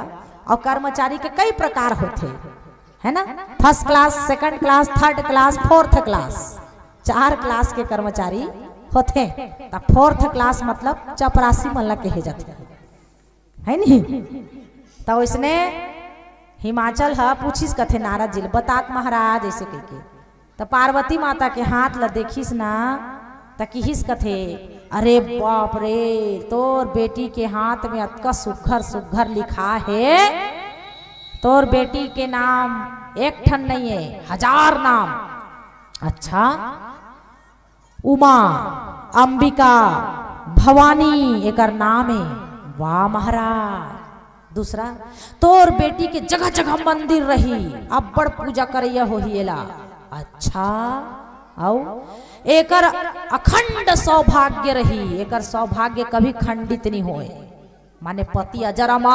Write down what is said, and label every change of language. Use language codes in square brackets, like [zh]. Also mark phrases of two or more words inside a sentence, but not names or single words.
[hne] और कर्मचारी के कई प्रकार होते, है ना, [en] first class, second class, third class, fourth class, [hne] 4 क्लास के कर्मचारी होते। तब [en] fourth class [hne] मतलब चपरासी मल्ला कहे जाते, है नहीं। तो इसने हिमाचल हा पूछिस कथे नारद जी, बतात महाराज ऐसे कह के, तो पार्वती माता के हाथ ला देखिस ना, तो किहिस कथे अरे बाप रे तोर बेटी के हाथ में अतका सुघर सुघर लिखा है, तोर बेटी के नाम एक ठन नहीं है 1000 नाम। अच्छा, उमा, अंबिका, भवानी एकर नाम है, वाह महाराज। दूसरा, तोर बेटी के जगह जगह मंदिर रही, अब बड़ पूजा करैया हो ही एला। अच्छा, आओ एकर अखंड सौभाग्य रही, एकर सौभाग्य कभी खंडित नहीं होए, माने पति अजर अमर।